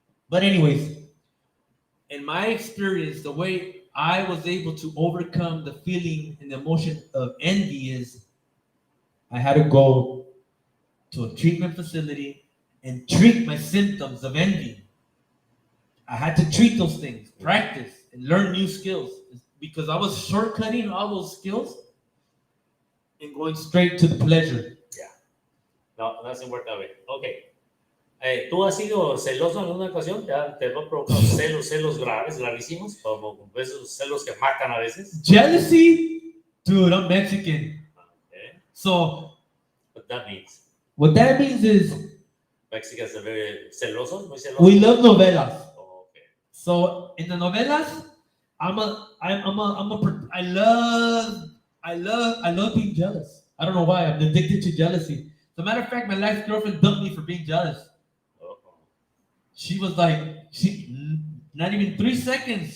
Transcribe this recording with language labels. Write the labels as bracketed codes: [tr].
[en] But anyways, in my experience, the way I was able to overcome the feeling and the emotion of envy is I had to go to a treatment facility and treat my symptoms of envy. I had to treat those things, practice, and learn new skills, because I was shortcutting all those skills and going straight to the pleasure. Yeah. No, that's important. Okay. [es] ¿Tú has sido celoso en alguna ocasión? ¿Te ha provocado celos gravísimos, como esos celos que matan a veces? [en] Jealousy? Dude, I'm Mexican. Okay. So, what that means? What that means is Mexicans are very [es] celosos, muy celosos. [en] We love novelas. Oh, okay. So in the novelas, I love being jealous. I don't know why. I'm addicted to jealousy. As a matter of fact, my last girlfriend dumped me for being jealous. Uh-oh. She was like, not even 3 seconds.